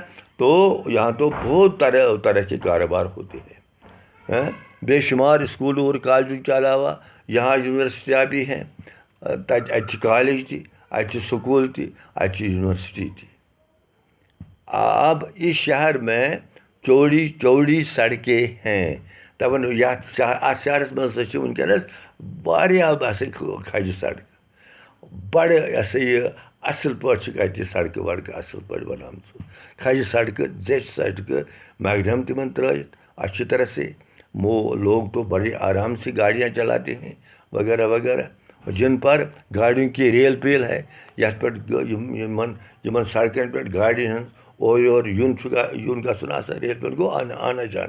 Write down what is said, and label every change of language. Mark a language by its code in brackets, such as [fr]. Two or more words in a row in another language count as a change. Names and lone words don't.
[ur] تو یہاں تو بہت طرح کے کاروبار ہوتے ہیں. بے شمار اسکول اور کالجوں کے علاوہ یہاں یونیورسٹیاں بھی ہیں. اچھی کالج تھی، اچھی سکول تھی، اچھی یونیورسٹی تھی. اب اس شہر میں چوڑی چوڑی سڑکیں ہیں. [ks] دپان یتھ شہرس مز ونکس واریاہ کھجہِ سڑک، بڑٕ یہ سا یہ اصل پٲٹھۍ سڑکہٕ وڑکہٕ اصل پٲٹھۍ بنامژٕ. کھجہِ سڑکہٕ، زیچھِ سڑکہٕ، میگڈم تمن ترٲیِتھ [ur] اچھی طرح سے. لوگ تو بڑے آرام سے گاڑیاں چلاتے ہیں وغیرہ وغیرہ. جن پر گاڑیوں کی ریل پیل ہے، [ks] یتھ پہ سڑکن پہ گاڑی ہن اور یون گھن آسان، ریل پیل گو [ur] آنا جانا.